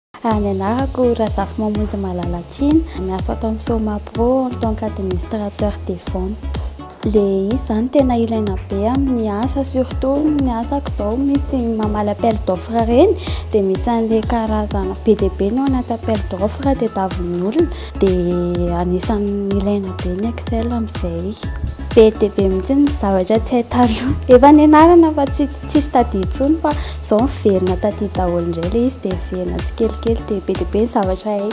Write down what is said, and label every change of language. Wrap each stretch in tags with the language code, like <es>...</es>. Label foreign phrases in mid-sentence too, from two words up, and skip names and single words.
<mg>Ny anarako Razafy Mamonjy Malalatsiny, miasa ato amin'ny Soma Pro</mg> <fr>en tant qu'administrateur des ventes.</fr> <mg>Le izy zany tena ilaina be amin'ny asa, surtout ny asako zao misy mamaly</mg> <fr>appel d'offre</fr> <mg>reny dia misy an'ilay karazana be dia be no anaty</mg> <fr>appel d'offre</fr> <mg>dia tavin'ny olona dia anisan'ny ilaina be ny Excel amin'izay. Be dia be mihitsy ny zavatra tsy hay taloha. Efa nianarana fa tsisy tadidy intsony fa izao miverina tadidy daholo indray ilay izy dia miverina tsikelikely dia be ny zavatra hay.</mg>